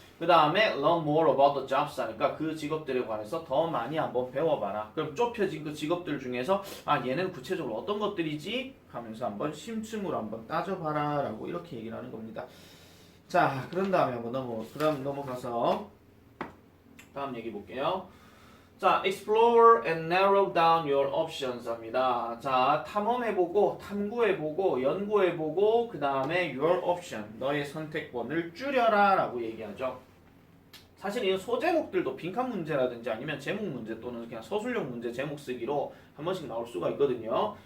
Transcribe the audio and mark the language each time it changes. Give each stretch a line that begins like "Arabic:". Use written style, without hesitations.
Korean: 그 다음에
English: learn more about the jobs
Korean: 하니까 그 직업들에 관해서 더 많이 한번 배워봐라. 그럼 좁혀진 그 직업들 중에서 아 얘는 구체적으로 어떤 것들이지? 하면서 한번 심층으로 한번 따져봐라 라고 이렇게 얘기를 하는 겁니다. 자, 그런 다음에 한번 넘어가서 다음 얘기 볼게요.
English: 자, explore and narrow down your options
Korean: 합니다. 자, 탐험해보고, 탐구해보고, 연구해보고, 그 다음에 your option, 너의 선택권을 줄여라 라고 얘기하죠. 사실 이 소제목들도 빈칸 문제라든지 아니면 제목 문제 또는 그냥 서술형 문제 제목 쓰기로 한 번씩 나올 수가 있거든요.